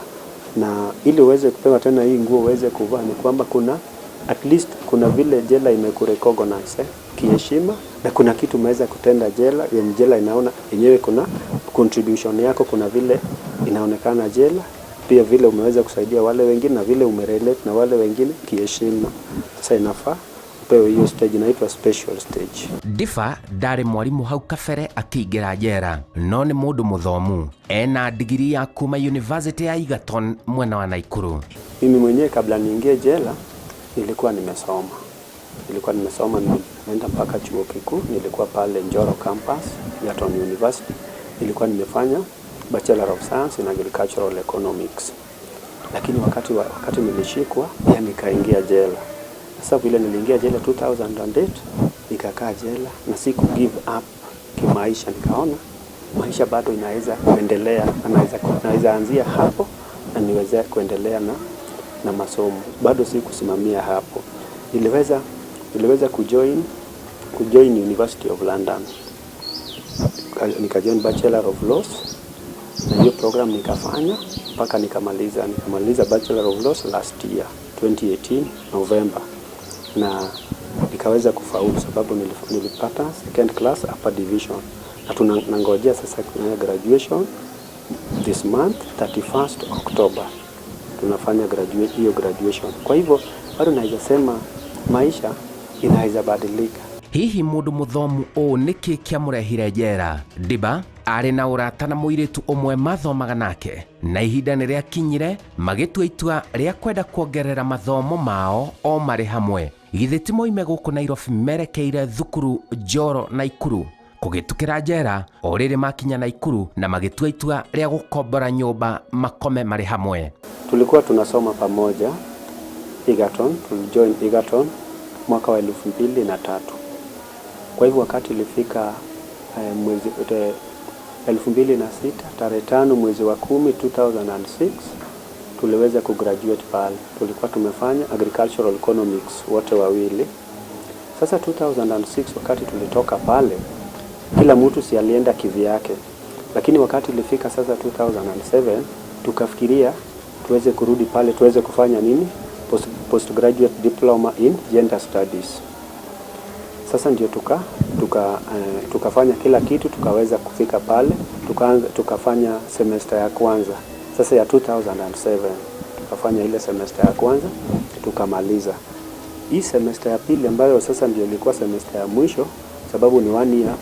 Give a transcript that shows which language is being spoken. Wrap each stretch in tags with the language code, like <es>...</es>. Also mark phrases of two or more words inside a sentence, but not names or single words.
<sw>Na ili uweze kupewa tena hii nguo uweze kuvaa ni kwamba</sw> <en>at least</en> <sw>kuna vile jela imekurecognize kiheshima na kuna kitu umeweza kutenda jela, yenye jela inaona yenyewe kuna contribution yako, kuna vile inaonekana jela, pia vile umeweza kusaidia wale wengine na vile umerelate na wale wengine kiheshima. Sasa inafaa pewe hiyo stage inaitwa</sw> <en>special stage.</en> <ki>Diva ndari mwarimu hau kabere akĩingĩra njera, no nĩ mũndũ mũthomu ena degree ya kuma University ya Egerton mwena wa Naikuru.</ki> <sw>Mimi mwenyewe kabla niingie jela nilikuwa nimesoma, nimeenda mpaka chuo kikuu. Nilikuwa pale Njoro campus Egerton University, nilikuwa nimefanya</sw> <en>Bachelor of Science in Agricultural Economics.</en> <sw>Lakini wakati nilishikwa pia nikaingia jela. Sasa vile niliingia jela 2008 nikakaa jela na siku</sw> <en>give up</en> <sw>kimaisha. Nikaona maisha bado inaweza kuendelea, naweza anzia hapo na niweze kuendelea na masomo. Bado si kusimamia hapo. Niliweza kujoin University of London. Nikajoin</sw> <en>Bachelor of Laws</en> <sw>na hiyo program nikafanya mpaka nikamaliza</sw> <en>Bachelor of Laws last year</en> <sw>2018 November. Na nikaweza kufaulu sababu nilipata</sw> <en>second class upper division.</en> <sw>Na tunangojea sasa kwenye graduation</sw> <en>this month 31st October.</en> <sw>Tunafanya hiyo graduation. Kwa hivyo bado naweza sema maisha inaweza badilika.</sw> <ki>Hihi mũndũ mũthomu nĩkĩ kĩamũrehire njera? Ndimba arĩ na ũrata na mũirĩtu ũmwe mathomaga nake na ihinda nĩrĩakinyire magĩtua itua rĩa kwenda kuongerera mathomo mao o marĩ hamwe. Githĩ ti moime gũkũ Nairobi merekeire thukuru Njoro Naikuru kũgĩtukĩra njera o rĩrĩ makinya Naikuru na magĩtua itua rĩa gũkombora nyũmba makome marĩ hamwe.</ki> <sw>Tulikuwa tunasoma pamoja Egerton, tulijoin Egerton mwaka wa 2003. Kwa hivyo wakati ilifika mwezi 2006 tarehe 5 mwezi wa 10 2006 tuliweza kugraduate pale. Tulikuwa tumefanya</sw> <en>agricultural economics</en> <sw>wote wawili. Sasa 2006 wakati tulitoka pale kila mtu si alienda kivyake. Lakini wakati ilifika sasa 2007 tukafikiria tuweze kurudi pale tuweze kufanya nini?</sw> <en>Postgraduate diploma in gender studies.</en> <sw>Sasa ndio tukafanya kila kitu tukaweza kufika pale, tukafanya semester ya kwanza. Sasa ya 2007 tukafanya ile semester ya kwanza tukamaliza. Hii semester ya pili ambayo sasa ndio ilikuwa semester ya mwisho sababu ni 1 year.</sw>